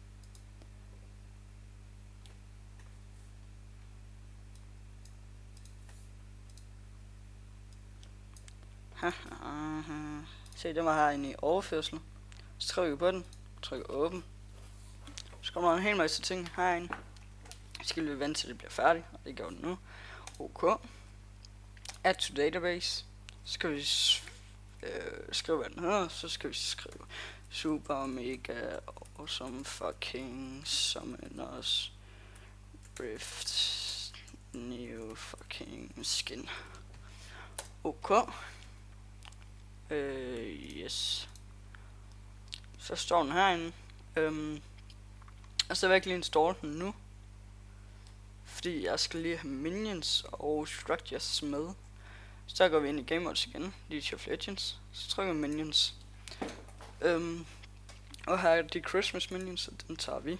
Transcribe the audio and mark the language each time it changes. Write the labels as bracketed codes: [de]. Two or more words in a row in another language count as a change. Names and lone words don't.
[da] Se, den var herinde i overførsel. Så trykker vi på den. Trykker åben. Så kommer der en hel masse ting herinde. Så skal vi vente til det bliver færdigt. Og det gør den nu. [en] OK. Add to database. [da] Så skal vi skrive hvad den hedder. Så skal vi skrive [en] super mega awesome fucking summoners rift new fucking skin. OK. Yes. [da] Så står den herinde. Og så vil jeg lige installe den nu. Fordi jeg skal lige have minions og structures med. Så går vi ind i [en] game modes [da] igen. League of Legends. Så trykker vi minions. Og her er de [en] Christmas minions, [da] og den tager vi.